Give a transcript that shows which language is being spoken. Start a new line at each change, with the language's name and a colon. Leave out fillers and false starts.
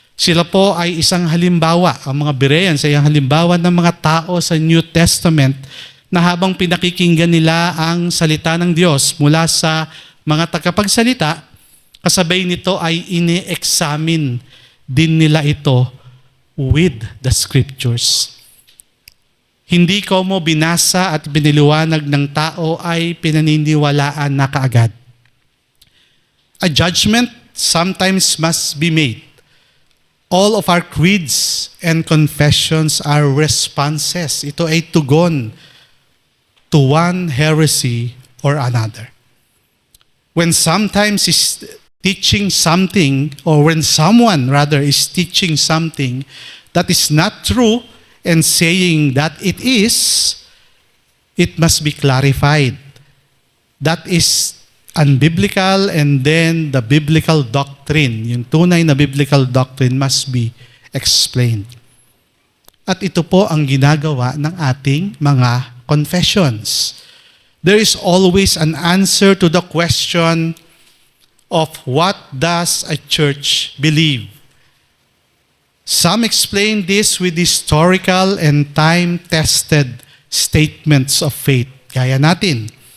Filipino: Sila po ay isang halimbawa, ang mga Bereans ay ang halimbawa ng mga tao sa New Testament na habang pinakikinggan nila ang salita ng Diyos mula sa mga tagapagsalita, kasabay nito ay ini-examine din nila ito
English: with the scriptures.
Filipino: Hindi ko mo binasa at biniliwanag ng tao ay pinaniniwalaan na kaagad.
English: A judgment sometimes must be made. All of our creeds and confessions are responses.
Filipino: Ito ay tugon
English: to one heresy or another. When sometimes is teaching something, or when someone rather is teaching something that is not true and saying that it is, it must be clarified. That is unbiblical, and then the biblical doctrine,
Filipino: yung tunay na
English: biblical doctrine must be explained.
Filipino: At ito po ang ginagawa ng ating mga confessions.
English: There is always an answer to the question of what does a church believe. Some explain this with historical and time-tested statements of faith.
Filipino: Gaya natin.